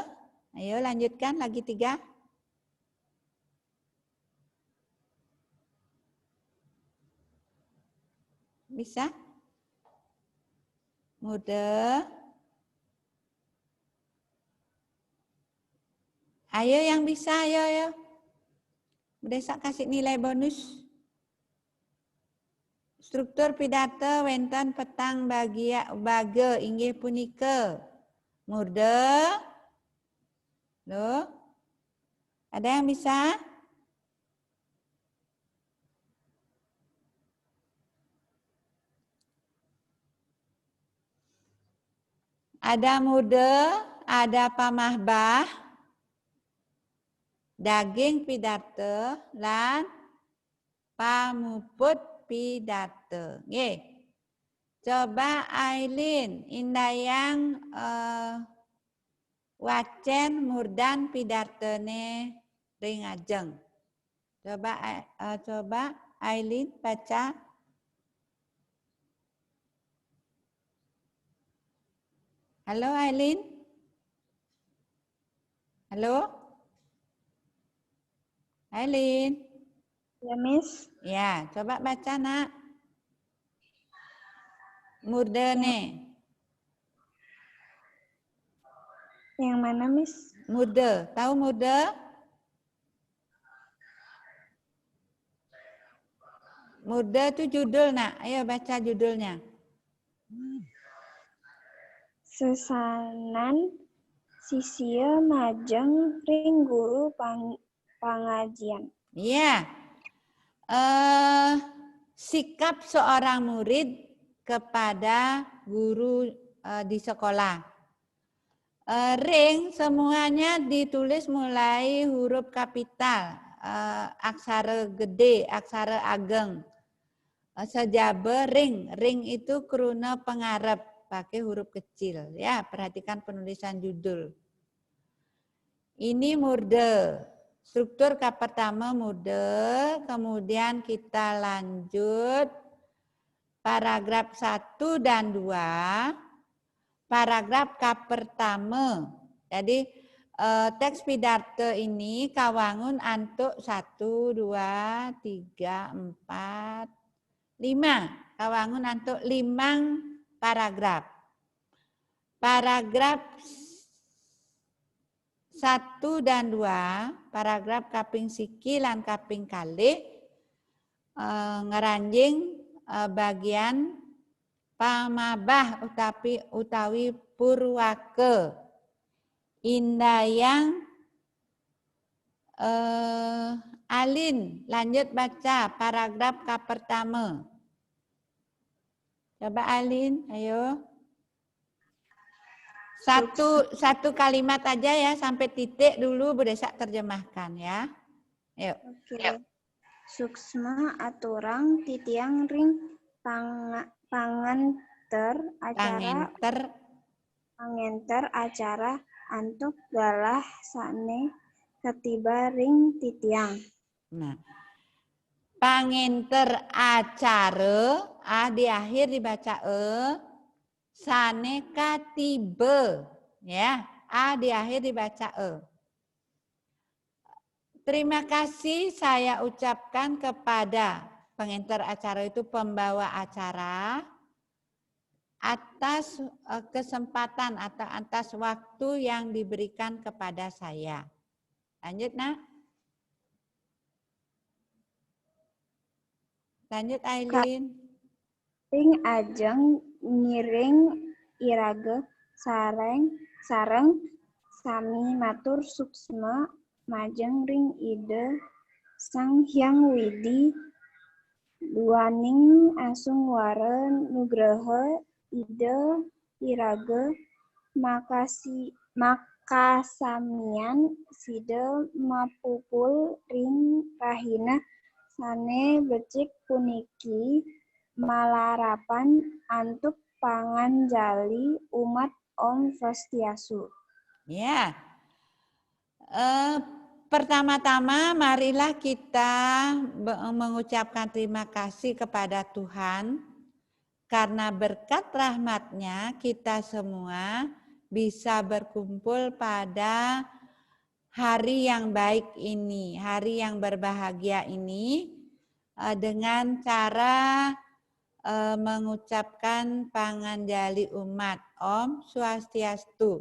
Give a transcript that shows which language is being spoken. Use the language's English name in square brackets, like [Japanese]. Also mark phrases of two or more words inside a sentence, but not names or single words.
[Indonesian] Ayo lanjutkan lagi 3. Bisa? Murde. Ayo yang bisa, ayo. Bu Desa kasih nilai bonus. [Balinese] Struktur pidate wenten petang bage inggih punika. Murde. Loh. [Indonesian] Ada yang bisa? Ada murde, ada pamahbah. [Balinese] Daging pidate lan pamuput pidate. Nggih. Coba Aileen, Indayang wacen murdan pidatene ring ajeng. [Indonesian] Coba Aileen baca. Halo Aileen. Halo. Aileen. Ya, Miss. Ya, coba baca, Nak. Murdene. Yang mana, Miss? Murde. Tahu murde? Murde itu judul, Nak. Ayo baca judulnya. [Balinese] Sesanan sisia majeng ring guru pengajian. [Indonesian] Iya. Sikap seorang murid kepada guru di sekolah. Ring semuanya ditulis mulai huruf kapital, [Balinese] aksara gede, aksara ageng. Sejabe ring, ring itu kruna pengarep [Indonesian] pakai huruf kecil. Ya, perhatikan penulisan judul. Ini murde. Struktur pertama murde, kemudian kita lanjut paragraf 1 dan 2. Paragraf pertama. Jadi teks pidato ini [Balinese] kawangun antuk [Indonesian] 1, 2, 3, 4, 5. [Balinese] Kawangun antuk 5 paragraf. Paragraf 1 dan 2, paragraf kaping siki lan kaping kalih ngeranjing bagian pamabah utawi purwake. [Indonesian] Indayang Alin, lanjut baca paragraf pertama. Coba Alin, ayo. Satu kalimat aja ya, sampai titik dulu Bu Desa terjemahkan ya. Yuk. Oke. [Balinese] Suksma aturang titiang ring pangenter acara antuk galah sane ketiba ring titiang. Nah, pangenter acara [Indonesian] di akhir dibaca [Balinese] sane katiba [Indonesian] ya, di akhir dibaca Terima kasih saya ucapkan kepada pengenter acara itu pembawa acara atas kesempatan atau atas waktu yang diberikan kepada saya. Lanjut, Nak. Lanjut, Aileen. [Balinese] Ring ajeng ngiring irage sareng sami matur suksma majeng ring ide sang hyang widi duaning asung wara nugraha ide irage makasamian sida mapupul ring rahina sane becik puniki malarapan antuk panganjali umat Om Swastiastu. [Indonesian] Ya. Pertama-tama marilah kita mengucapkan terima kasih kepada Tuhan karena berkat rahmat-Nya kita semua bisa berkumpul pada hari yang baik ini, hari yang berbahagia ini dengan cara mengucapkan [Balinese] panganjali umat [Indonesian] Om Swastiastu.